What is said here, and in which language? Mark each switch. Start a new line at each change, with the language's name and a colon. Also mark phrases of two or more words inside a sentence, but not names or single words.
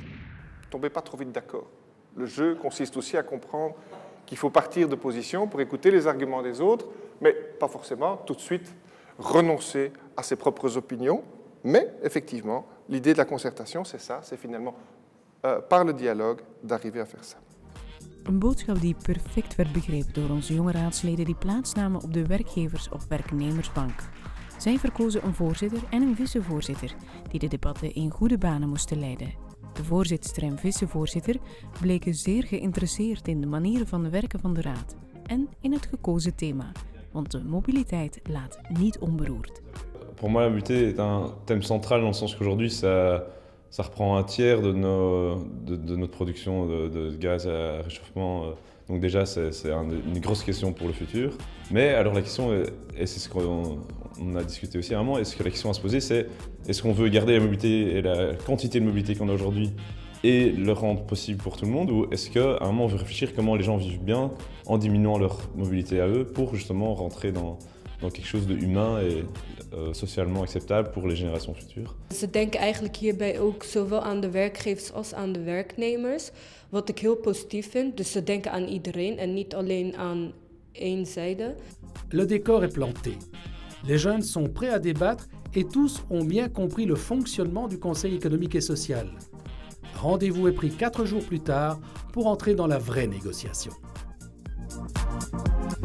French: Tombez pas trop vite d'accord. Le jeu consiste aussi à comprendre qu'il faut partir de position pour écouter les arguments des autres, mais pas forcément tout de suite renoncer à ses propres opinions. Mais effectivement, l'idée de la concertation, c'est ça, c'est finalement par le dialogue d'arriver à faire ça.
Dutch: Een boodschap die perfect werd begrepen door onze jonge raadsleden die plaatsnamen op de werkgevers- of werknemersbank. Zij verkozen een voorzitter en een vicevoorzitter die de debatten in goede banen moesten leiden. De voorzitster en vicevoorzitter bleken zeer geïnteresseerd in de manieren van werken van de Raad en in het gekozen thema, want de mobiliteit laat niet onberoerd.
French: Pour moi, la mobilité est un thème central dans le sens qu'aujourd'hui, ça reprend un tiers de notre production de gaz à réchauffement. Donc déjà, c'est une grosse question pour le futur. Mais alors la question, et c'est ce qu'on a discuté aussi à un moment, est-ce que la question à se poser, c'est est-ce qu'on veut garder la mobilité et la quantité de mobilité qu'on a aujourd'hui et le rendre possible pour tout le monde, ou est-ce qu'à un moment on veut réfléchir comment les gens vivent bien en diminuant leur mobilité à eux pour justement rentrer dans quelque chose de humain et socialement acceptable pour les générations futures.
Dutch: Ze denken eigenlijk hierbij ook zowel aan de werkgevers als aan de werknemers, wat ik heel positief vind. Dus ze denken aan iedereen en niet alleen aan één zijde.
French: Le décor est planté. Les jeunes sont prêts à débattre et tous ont bien compris le fonctionnement du Conseil économique et social. Rendez-vous est pris 4 jours plus tard pour entrer dans la vraie négociation.